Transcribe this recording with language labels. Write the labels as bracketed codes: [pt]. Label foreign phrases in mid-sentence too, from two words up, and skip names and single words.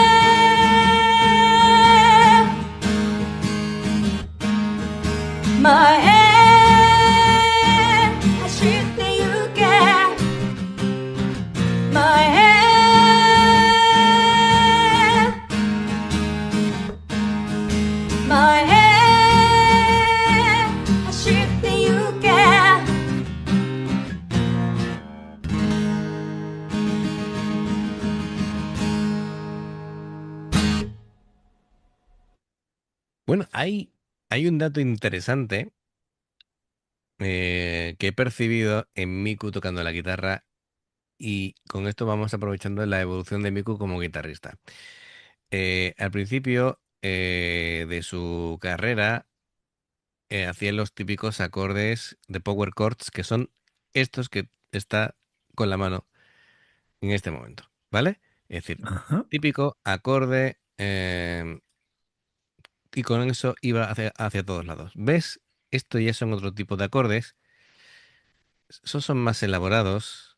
[ja] 前へ走ってゆけ前へ前へ走ってゆけ [es] Bueno, hay un dato interesante que he percibido en Miku tocando la guitarra y con esto vamos aprovechando la evolución de Miku como guitarrista. Al principio de su carrera hacía los típicos acordes de power chords que son estos que está con la mano en este momento, ¿vale? Es decir, Ajá. típico acorde y con eso iba hacia todos lados. ¿Ves? Esto ya son otro tipo de acordes. Esos son más elaborados.